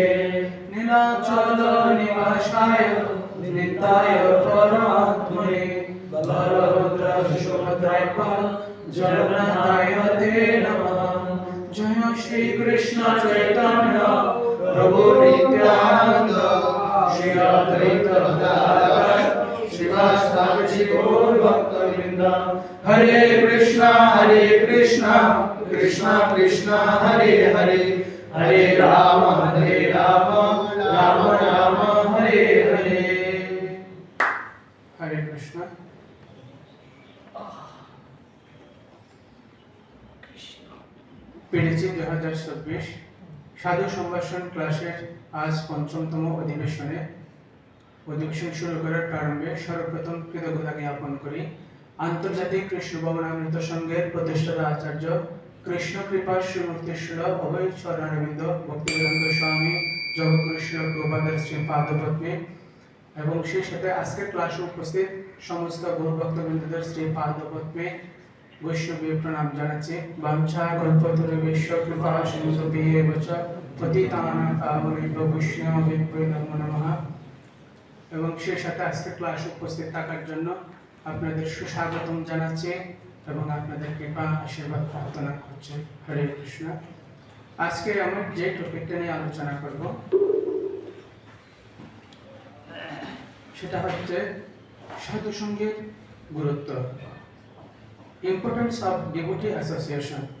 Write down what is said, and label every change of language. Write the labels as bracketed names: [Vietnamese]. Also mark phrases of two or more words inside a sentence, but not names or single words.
[Sanskrit] नीलाचल निवासाय नित्याय परमात्मने बलभद्र सुभद्राय जगन्नाथाय ते नमः। जय श्री कृष्ण चैतन्य प्रभु नित्यानंद श्री अद्वैत गदाधर श्रीवासादि गौर भक्तवृंद। हरे कृष्णा कृष्णा कृष्णा हरे हरे हरे राम राम राम हरे हरे। हरे कृष्ण। [Bangla] পিডিসি 2024 সাধু সম্ভাষণ ক্লাসের আজ পঞ্চমতম অধিবেশন শুরু করার প্রারম্ভে সর্বপ্রথম কৃতজ্ঞতা জ্ঞাপন করি আন্তর্জাতিক কৃষ্ণ ভবনামৃত সংঘের প্রতিষ্ঠাতা আচার্য কৃষ্ণ কৃপা শ্রীমূর্তি শিল অভয় চরণারবিন্দ ভক্তিবেদান্ত স্বামী জগৎগুরু শিল প্রভুপাদের শ্রী পাদপদ্মে এবং সেই সাথে আজকের ক্লাসে উপস্থিত সমস্ত গৌর ভক্তবৃন্দদের শ্রী পাদপদ্মে বৈষ্ণবীয় প্রণাম জানাচ্ছি। [Sanskrit] বাঞ্ছা কল্পতরুভ্যশ্চ কৃপা সিন্ধুভ্যেব চ পতিতানাং পাবনেভ্যো বৈষ্ণবেভ্যো নমো নমঃ। [Bangla] এবং সেই সাথে আজকে ক্লাসে উপস্থিত থাকার জন্য আপনাদের সুস্বাগতম জানাচ্ছি এবং আপনাদের কৃপা আশীর্বাদ প্রার্থনা করছি। [Sanskrit] হরে কৃষ্ণ। [Bangla] আজকে আমরা যে টপিকটা নিয়ে আলোচনা করব সেটা হচ্ছে সাধু সঙ্গের গুরুত্ব, [English] importance of devotee association.